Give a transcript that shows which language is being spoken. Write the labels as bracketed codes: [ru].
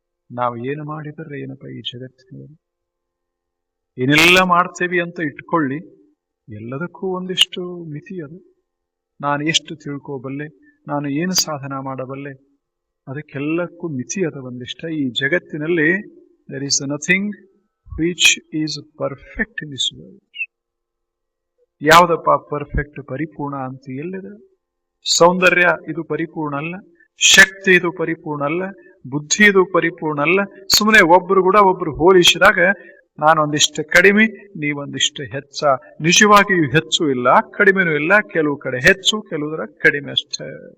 [kn] ನಾವು ಏನು ಮಾಡಿದರೆ ಏನಪ್ಪ ಈ ಜಗತ್ತಿನಲ್ಲಿ, ಏನೆಲ್ಲ ಮಾಡ್ತೇವಿ ಅಂತ ಇಟ್ಕೊಳ್ಳಿ, ಎಲ್ಲದಕ್ಕೂ ಒಂದಿಷ್ಟು ಮಿತಿ ಅದು. ನಾನು ಎಷ್ಟು ತಿಳ್ಕೋಬಲ್ಲೆ, ನಾನು ಏನು ಸಾಧನ ಮಾಡಬಲ್ಲೆ, ಅದಕ್ಕೆಲ್ಲಕ್ಕೂ ಮಿತಿ ಅದ ಒಂದಿಷ್ಟ. ಈ ಜಗತ್ತಿನಲ್ಲಿ [en] there is nothing which is perfect in this world. [kn] ಯಾವುದಪ್ಪ ಪರ್ಫೆಕ್ಟ್, ಪರಿಪೂರ್ಣ ಅಂತ ಎಲ್ಲಿದೆ? ಸೌಂದರ್ಯ ಇದು ಪರಿಪೂರ್ಣ ಅಲ್ಲ, ಶಕ್ತಿ ಇದು ಪರಿಪೂರ್ಣ ಅಲ್ಲ, ಬುದ್ಧಿ ಇದು ಪರಿಪೂರ್ಣ ಅಲ್ಲ. ಸುಮ್ಮನೆ ಒಬ್ರು ಕೂಡ ಒಬ್ರು ಹೋಲಿಸಿದಾಗ ನಾನೊಂದಿಷ್ಟು ಕಡಿಮೆ, ನೀವೊಂದಿಷ್ಟು ಹೆಚ್ಚ. ನಿಜವಾಗಿಯೂ ಹೆಚ್ಚು ಇಲ್ಲ, ಕಡಿಮೆನೂ ಇಲ್ಲ. ಕೆಲವು ಕಡೆ ಹೆಚ್ಚು, ಕೆಲವುದರ ಕಡಿಮೆ ಅಷ್ಟೇ.